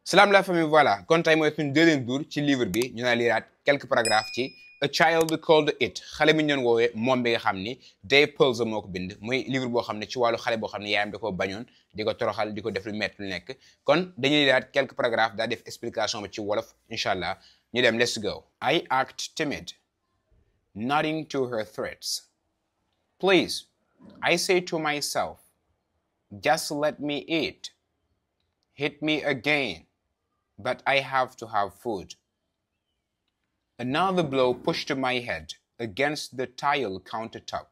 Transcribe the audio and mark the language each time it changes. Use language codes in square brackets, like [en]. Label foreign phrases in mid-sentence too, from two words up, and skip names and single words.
[wo] Salam [fr] la famille, [wo] voilà kon tey mooy suñu [fr] deuxième jour [wo] ci livre bi ñu na liraat [fr] quelques paragraphes [wo] ci A Child Called It xale bi ñu doon woowee moom bi nga xam ni Dave Pelzer moo ko bind muy livre boo xam ne ci wàllu xale boo xam ne yaayam da ko bañoon di ko toroxal di ko def lu métti lu nekk kon dañuy liraat [fr] quelques paragraphes [wo] daa def explication bi ci wolof [ar] إن شاء الله [wo] ñu dem [en] let's go. I act timid, nodding to her threats. Please, I say to myself, just let me eat. Hit me again. But I have to have food. Another blow pushed my head against the tile countertop.